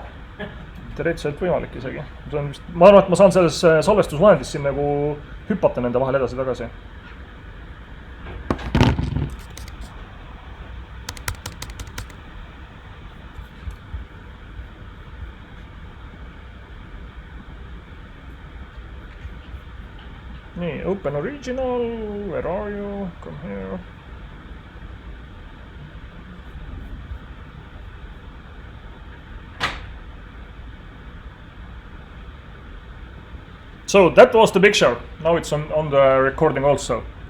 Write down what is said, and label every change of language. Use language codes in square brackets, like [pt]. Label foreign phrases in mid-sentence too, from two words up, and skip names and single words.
[et] Teoreetiliselt võimalik isegi. Ma arvan, et ma saan selles salvestusvahendis siin nagu hüpata nende vahel edasi-tagasi. Nii, [en] open original, where are you? Come here. So that was the picture. Now it's on the recording also.